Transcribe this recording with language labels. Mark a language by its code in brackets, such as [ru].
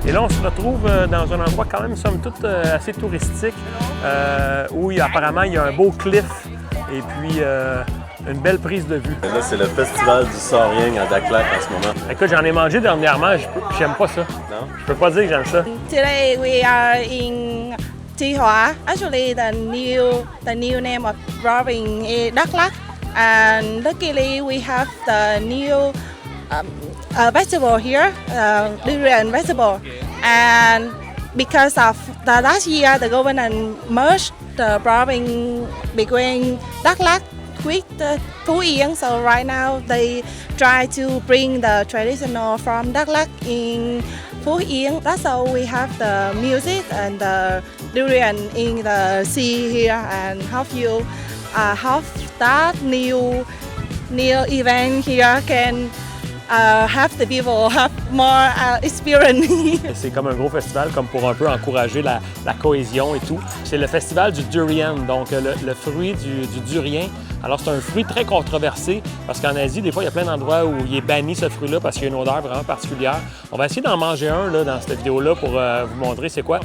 [fr] Et là, on se retrouve dans un endroit quand même, somme toute, assez touristique, où apparemment, il y a un beau cliff et puis une belle prise de vue. Là, c'est le festival du Soriang à Dak Lak en ce moment. Écoute, j'en ai mangé dernièrement, j'aime pas ça. Non? Je peux pas dire que j'aime ça. [en] Today we are in Thi Hoa. Actually, the new name of province is Dak Lak, and luckily we have the new vegetable here, durian vegetable, and because of the last year the government merged the province between Dak Lak with Phú Yên, so right now they try to bring the traditional from Dak Lak in Phú Yên. That's how we have the music and the durian in the sea here, and have you have that new event here can have the people have more experience. [fr] C'est comme un gros festival, comme pour un peu encourager la cohésion et tout. C'est le festival du durian, donc le fruit du durian. Alors, c'est un fruit très controversé parce qu'en Asie, des fois, il y a plein d'endroits où il est banni ce fruit-là parce qu'il y a une odeur vraiment particulière. On va essayer d'en manger un là, dans cette vidéo-là pour vous montrer c'est quoi.